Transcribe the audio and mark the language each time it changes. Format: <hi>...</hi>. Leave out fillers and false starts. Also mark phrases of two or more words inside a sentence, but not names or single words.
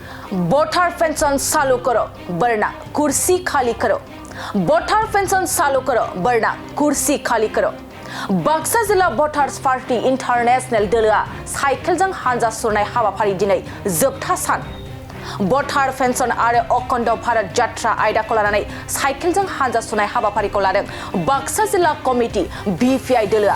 <hi>वोटर पेंशन चालू करो वरना कुर्सी खाली करो। वोटर पेंशन चालू करो वरना कुर्सी खाली करो।</hi> <brx>बाक्सा जिला वोटार्स पार्टी इंटरनेशनल दलोआ साइकेलजों हानजा सुरनाय हाबाफारि दिनै जोबथा सान। वोटार पेंशन आरो अखंड भारत यात्रा आयदाखौ लानानै साइकेलजों हानजा सुरनाय हाबाफारिखौ लादों बाक्सा जिल्ला कमिटि बिपिआइ दलोआ।</brx>